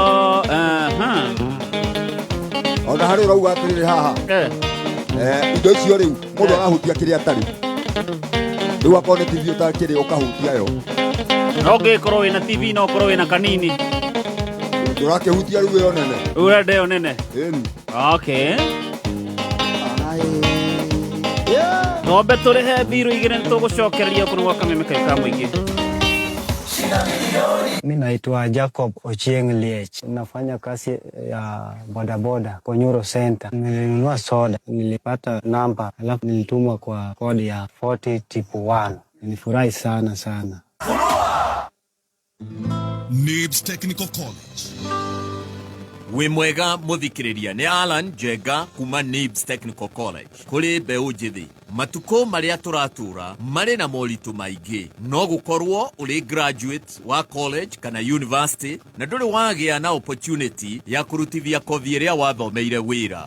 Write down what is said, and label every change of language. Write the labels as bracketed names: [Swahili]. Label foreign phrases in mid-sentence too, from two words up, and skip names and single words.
[Kikuyu] ona harĩ ũrauga atĩrĩrĩ haha indo icio rĩu mũndũ arahutia kĩrĩa atarĩ rĩu akorwo nĩ TV ũtakĩrĩ ũkahutia yo no ngĩkorwo wĩna TV no ũkorwo wĩna kanini tũrakĩhutia rĩu ĩyo nene ũrenda ĩyo nene okay ng'ombe tũrĩhe mbirũ igĩrĩ nĩ tũgũcokereria kũrĩ gwa Kameme Kayuka Mwige. [Swahili] Mimi naitwa Jacob Ochieng Liech. Nafanya kazi ya bodaboda kwa Nyoro Center. Nilinunua soda, nilipata namba, alafu nilitumwa kwa kodi ya 40-1. Nilifurahi sana sana. NIBS Technical College. [Kikuyu] We mwega muthikiriria ni Alan Jega kuma NIBS Technical College. Kuri beũ njithi matuko maria turatura mari na moritu maingi no gukorwo uri graduate wa college kana university na nduri wagia na opportunity ya kurutithia kothi iria wathomeire wira.